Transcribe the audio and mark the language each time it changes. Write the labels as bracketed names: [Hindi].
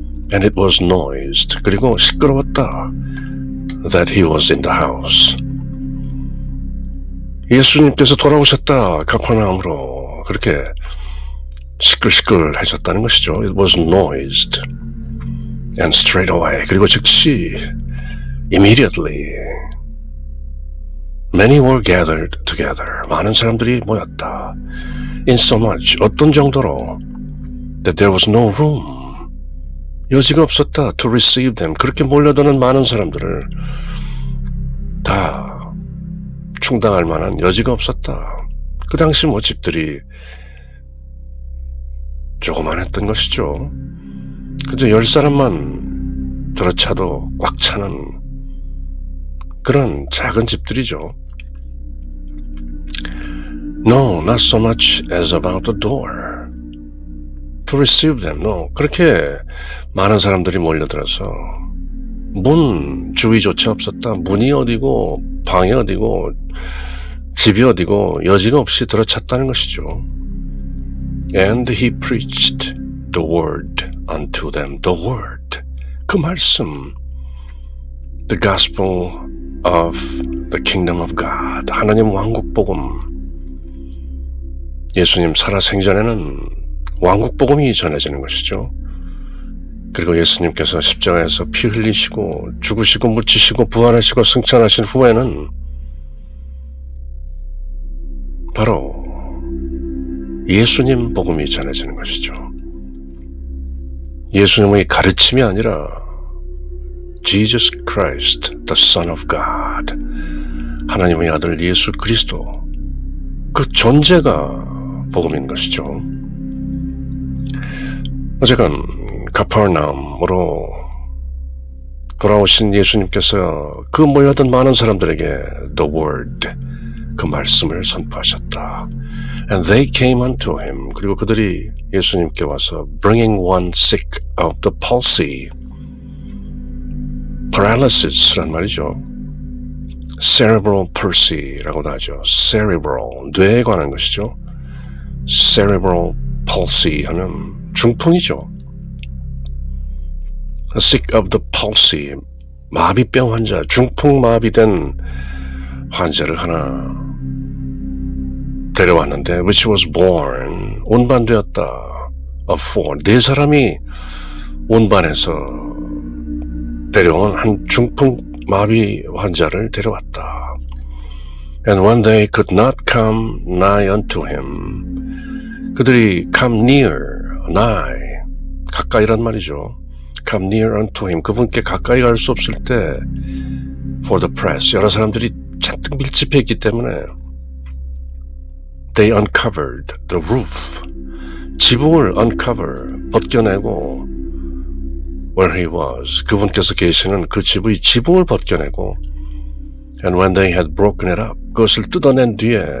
[English] And it was noised. [Korean] 그리고 시끄러웠다. [English] That he was in the house. [Korean] 예수님께서 돌아오셨다. 가퍼나움으로. 그렇게 시끌시끌해졌다는 것이죠. [English] It was noised. And straight away. [Korean] 그리고 즉시 [English] immediately many were gathered together. [Korean] 많은 사람들이 모였다. [English] In so much. [Korean] 어떤 정도로 [English] that there was no room. [Korean] 여지가 없었다. [English] To receive them. [Korean] 그렇게 몰려드는 많은 사람들을 다 충당할 만한 여지가 없었다. 그 당시 뭐 집들이 조그만했던 것이죠. 그저 10사람만 들어차도 꽉 차는 그런 작은 집들이죠. [English] No, not so much as about the door to receive them. [Korean] No, 그렇게 많은 사람들이 몰려들어서 문 주위조차 없었다. 문이 어디고 방이 어디고 집이 어디고 여지가 없이 들어찼다는 것이죠. [English] And he preached the word unto them. The word. [Korean] 그 말씀. [English] The gospel of the kingdom of God. [Korean] 하나님 왕국 복음. 예수님 살아생전에는 왕국 복음이 전해지는 것이죠. 그리고 예수님께서 십자가에서 피 흘리시고 죽으시고 묻히시고 부활하시고 승천하신 후에는 바로 예수님 복음이 전해지는 것이죠. 예수님의 가르침이 아니라 [English] Jesus Christ, the Son of God, [Korean] 하나님의 아들 예수 그리스도, 그 존재가 복음인 것이죠. 어쨌건 가퍼나움으로 돌아오신 예수님께서 그 몰려든 많은 사람들에게 the word, 그 말씀을 선포하셨다. [English] And they came unto him. [Korean] 그리고 그들이 예수님께 와서 [English] bringing one sick of the palsy, [Korean] paralysis란 말이죠. cerebral palsy라고도 하죠. cerebral, 뇌에 관한 것이죠. cerebral palsy 하면 중풍이죠. sick of the palsy, 마비병 환자, 중풍 마비된 환자를 하나 데려왔는데 [English] which was born [Korean] 운반되었다 [English] of four [Korean] 네 사람이 운반해서 데려온 한 중풍 마비 환자를 데려왔다. [English] And when they could not come nigh unto him [Korean] 그들이 [English] come near nigh [Korean] 가까이란 말이죠. [English] come near unto him [Korean] 그분께 가까이 갈 수 없을 때 [English] for the press [Korean] 여러 사람들이 잔뜩 밀집해 있기 때문에 [English] they uncovered the roof [Korean] 지붕을 [English] uncover [Korean] 벗겨내고 [English] where he was [Korean] 그분께서 계시는 그 집의 지붕을 벗겨내고 [English] and when they had broken it up [Korean] 그것을 뜯어낸 뒤에